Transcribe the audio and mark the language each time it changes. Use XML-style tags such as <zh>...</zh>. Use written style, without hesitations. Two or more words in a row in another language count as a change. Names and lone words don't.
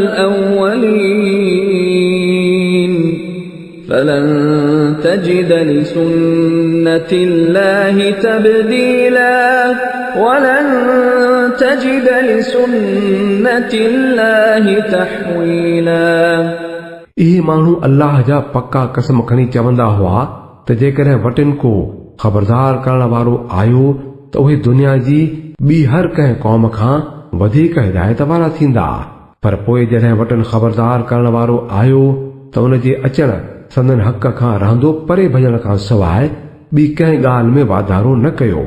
<ar>الأولين فلن تجد لسنة الله تبديلا ولن تجد لسنة الله تحويلا।</ar> <sd>इहे माण्हू अल्लाह जा पक्का कसम खणी चवंदा हुआ त जेकॾहिं वटिन को ख़बरदार करण वारो आयो त उहे दुनिया जी ॿी हर कंहिं क़ौम खां वधीक हिदायत वारा थींदा, पर पोइ जॾहिं वटिन ख़बरदार करण वारो आयो त उन जे अचण संदन हक़ खां रहंदो परे भॼण खां सवाइ ॿी कंहिं ॻाल्हि में वाधारो न कयो।</sd>